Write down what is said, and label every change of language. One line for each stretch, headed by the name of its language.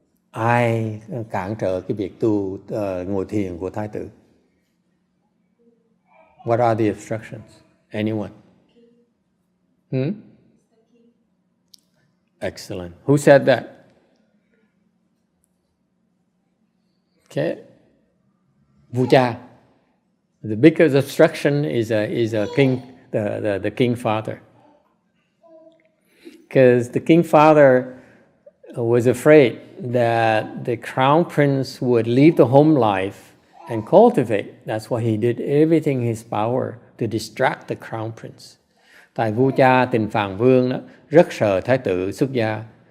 Vietnamese: Ai cản trở cái việc ngồi thiền của thái tử?
English: What are the obstructions? Anyone? Excellent. Who said that? Okay. Vuja. The biggest obstruction is a king, the king father. Because the king father was afraid that the crown prince would leave the home life and cultivate. That's why he did everything in his power to distract the crown prince.
Vietnamese: Tại vua cha Tình Phạn Vương đó, rất sợ thái tử xuất gia.